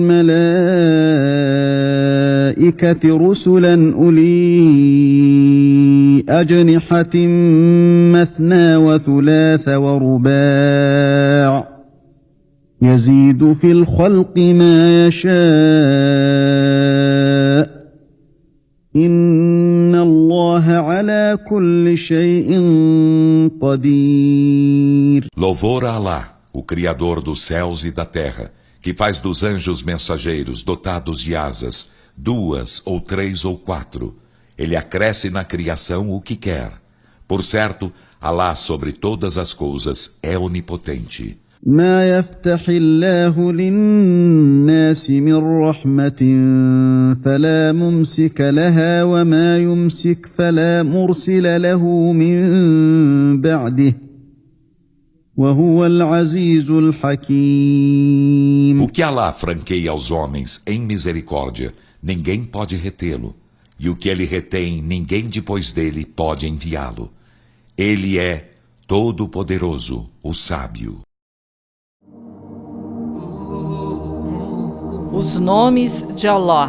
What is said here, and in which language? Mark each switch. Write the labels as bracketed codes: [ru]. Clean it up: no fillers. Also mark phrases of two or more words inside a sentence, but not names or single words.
[ar] الملائكة رسلا أولي أجنحة مثنى وثلاث ورباع يزيد في الخلق ما يشاء إن الله على كل شيء قدير. [pt] Louvor a Alá, o Criador dos céus e da terra, que faz dos anjos mensageiros dotados de asas, 2 ou 3 ou 4. Ele acresce na criação o que quer. Por certo, Alá sobre todas as coisas é onipotente. ما يفتح الله للناس من رحمة فلا ممسك لها وما يمسك فلا مرسل له من بعده وهو العزيز الحكيم. O que Alá franqueia aos homens em misericórdia, ninguém pode retê-lo. E o que ele retém, ninguém depois dele pode enviá-lo. Ele é todo-poderoso, o sábio. Os nomes de Alá.